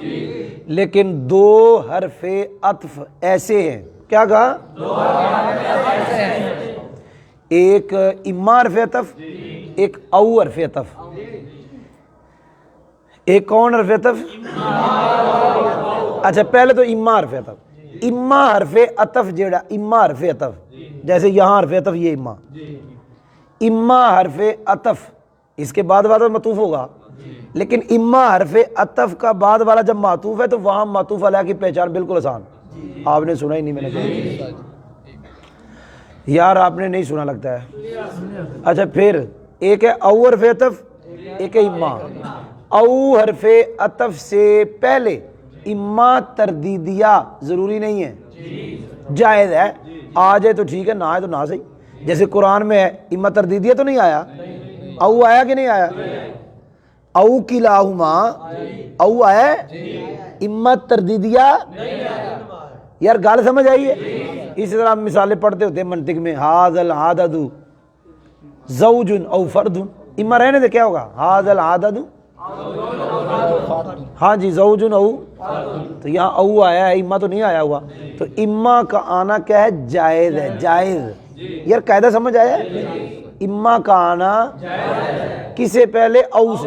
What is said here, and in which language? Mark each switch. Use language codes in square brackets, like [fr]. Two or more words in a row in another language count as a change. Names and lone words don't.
[ur] لیکن دو حرف عطف ایسے ہیں، کیا کہا؟ ایک اما حرف عطف، ایک او حرف عطف. ایک کون حرف عطف؟ اچھا پہلے تو اما حرف عطف. اما حرف عطف جیڑا اما حرف عطف، جیسے یہاں حرف عطف یہ اما حرف عطف، اس کے بعد معطوف ہوگا. لیکن اما حرف عطف کا بعد والا جب معطوف ہے تو وہاں معطوف علیہ کی پہچان بالکل آسان. آپ نے سنا ہی نہیں، میں نے کہا یار آپ نے نہیں سنا لگتا ہے. اچھا پھر ایک ہے او حرف عطف، ایک ہے اما. او حرف عطف سے پہلے اما تردیدیہ ضروری نہیں ہے، جائز ہے. آ جائے تو ٹھیک ہے، نہ آئے تو نہ صحیح. جیسے قرآن میں ہے اما تردیدیہ تو نہیں آیا، او آیا کہ نہیں آیا؟ [ar] او کلاہما، [ur] او آیا، اما تردیدیہ [pa] یار گال سمجھ آئی ہے؟ [ur] اسی طرح ہم مثالیں پڑھتے ہوتے ہیں منطق میں، [ar] ھذا العدد زوج او فرد. [ur] اما رہنے دے کیا ہوگا؟ [ar] ھذا العدد، [ur] ہاں جی [ar] زوج او، [ur] تو یہاں او آیا ہے، اما تو نہیں آیا ہوا. تو اما کا آنا کیا ہے؟ جائز ہے، جائز. یار قاعدہ سمجھ آیا؟ اما کا آنا کس سے پہلے؟ او سے.